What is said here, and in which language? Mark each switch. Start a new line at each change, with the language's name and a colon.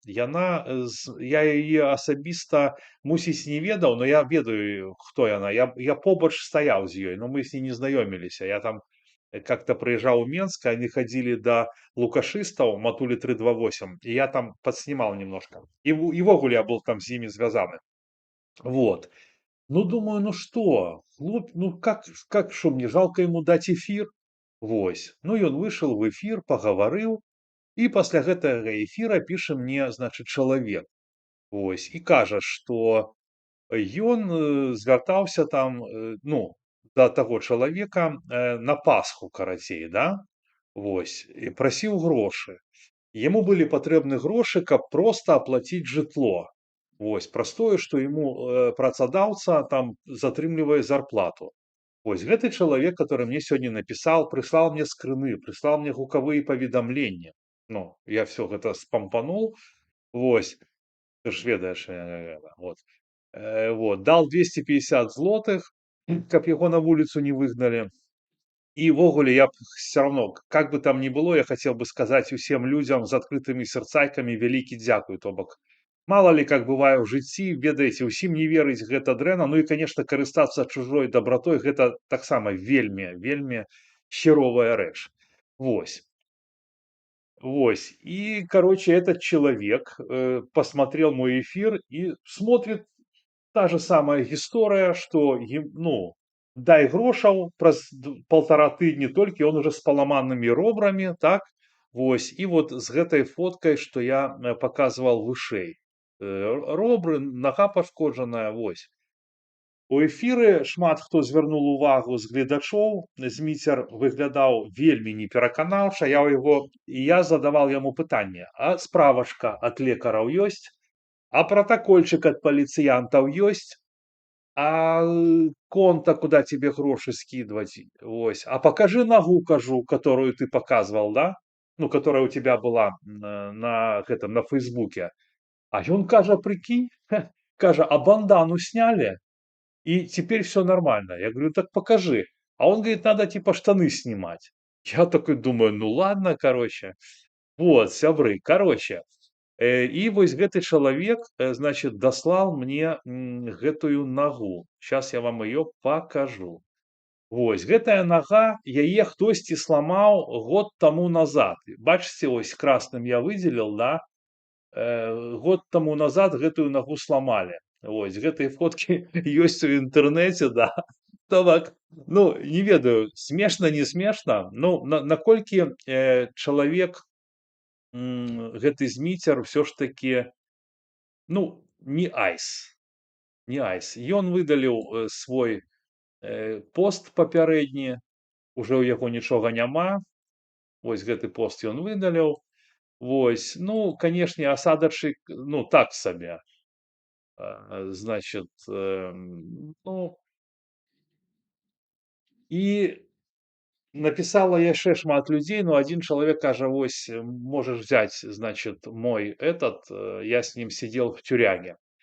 Belarusian: Яна, я яе асабіста, мусіць, не ведаў, но я ведаю, хто яна. Я побач стаяў з ёй, но мы з ней не знаёміліся. Я там как-то прыязджаў у Менск,
Russian: они ходили до
Belarusian: лукашыстаў, матулі 328, и я там подснимал немножко.
Russian: И ввогуле я был там с ними звязаны. Вот. Ну, думаю, ну что, ну как, что, мне жалко ему дать эфир? Вось. Ну, и он вышел в эфир, поговорил, и после
Belarusian: гэтага эфира піша мне,
Russian: значит, чалавек. Вось. И кажа, что
Belarusian: Ён звяртаўся там ну да таго чалавека на Пасху карацей, да, вось, і прасіў грошы. Яму былі патрэбны грошы, каб проста аплаціць жытло. Вось, праз тое, што яму працадаўца там затрымлівае зарплату. Вось гэты чалавек, который мне сёння напісаў, прыслаў мне скрыны, прыслаў мне гукавыя паведамленні. Ну, я всё гэта спампануў. Вось, ты ж ведаеш, вот. Вот, дал 250 злотых, каб яго на вуліцу не выгналі. І ўвогуле я б
Russian: всё равно, как бы там ни было, я хотел бы сказать
Belarusian: усім людзям з адкрытымі сэрцайкамі вялікі дзякуй. То бок, мала ли как бывае ў жыцці, ведаеце, усім не верыць гэта дрэнна. Ну і, конечно, карыстацца чужой дабратой гэта таксама вельмі, вельмі херовая рэч. Вось. Вось.
Russian: И, короче, этот человек посмотрел мой эфир и смотрит та же самая
Belarusian: гісторыя, што ну, дай грошаў праз 1,5 тыдні, толькі ён уже з паламанымі робрамі, так. Вось, і вот з гэтай фоткай, што я паказваў вышэй. Робры, нага пашкоджаная, вось. У эфіры шмат хто звярнуў увагу з гледачоў. Зміцер выглядаў вельмі непераканаўча. Я задавал яму пытанне: а справачка ад лекараў ёсць? А протокольчик от паліцыянтаў ёсць?
Russian: А конта, куда тебе грошы скидывать? Вось. А покажи ногу, кажу, которую ты показывал, да? Ну, которая у тебя была на Фейсбуке. А ён кажа, прикинь, кажа, а бандану сняли, и теперь все нормально. Я говорю, так покажи. А он говорит, надо типа штаны снимать. Я такой думаю, ну ладно, короче. Вот, сябры, короче.
Belarusian: І вось гэты чалавек, значит, даслаў мне гэтую нагу.
Russian: Сейчас я вам ее покажу.
Belarusian: Вось, гэтая нага, яе хтосьці сламаў год таму назад. Бачыце, ось
Russian: красным я выделил,
Belarusian: да? Год таму назад гэтую нагу сламалі. Вось, гэтыя фоткі ёсць у інтэрнэце, да. То бок, ну, не ведаю, смешна, не смешна, ну, наколькі чалавек, гэты Зміцер ўсё ж такі, ну, не айс. Не айс. Ён выдаліў свой пост папярэдні, уже ў яго нічога няма. Вось гэты пост ён выдаліў. Вось, ну, канешне, асадачык, ну, так сабе.
Russian: Значит, ну, і написала яшчэ шмат людзей, но один человек кажа, вось, можешь взять, значит, мой я с ним сидел в тюряге.